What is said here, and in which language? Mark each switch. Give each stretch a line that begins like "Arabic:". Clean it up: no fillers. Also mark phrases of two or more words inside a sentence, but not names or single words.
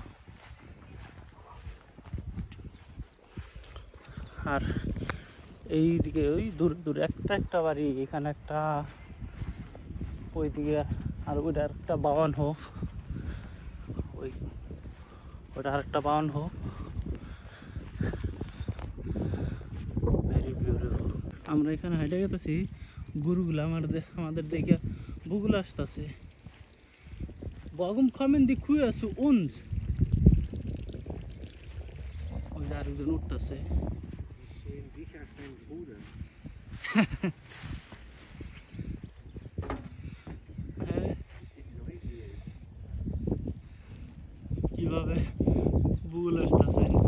Bangla: আর এইদিকে ওই দূরে একটা বাড়ি, এখানে একটা, ওইদিকে আর ওইটা একটা বাওয়ানহোফ, ওইটা আর একটা বাওয়ানহোফ।
English: very beautiful.
Bangla: আমরা এখানে হেঁটে গেতেছি, গরুগুলো আমাদের দেখে বুগুলো আসতেছে।
German: Warum kommen die Kühe zu uns?
Bangla: ওই যে আরেকজন উঠতেছে। কিভাবে বুল আসতেছে।